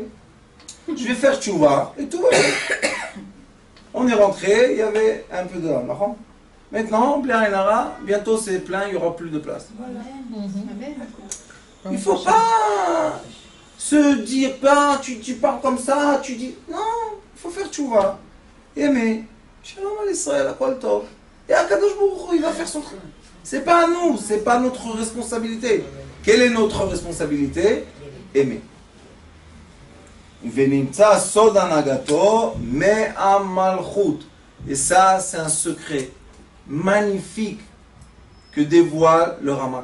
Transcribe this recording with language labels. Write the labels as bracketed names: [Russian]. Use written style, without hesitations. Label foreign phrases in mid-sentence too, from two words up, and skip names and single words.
[French] Je vais faire tchouva et tout va bien. On est rentré, il y avait un peu de marrant. Maintenant, bientôt c'est plein, il n'y aura plus de place. Il ne faut pas se dire, tu parles comme ça, tu dis, non, il faut faire tchouva. Aimer. [Hebrew] שלום על ישראל, הכל טוב. Et הקדוש ברוך הוא, [French] il va faire son truc. C'est pas à nous, c'est pas notre responsabilité. Quelle est notre responsabilité? Aimer. [Hebrew] ונמצא סוד הנהגתו מהמלכות. [French] Et ça, c'est un secret magnifique que dévoile le Ramak.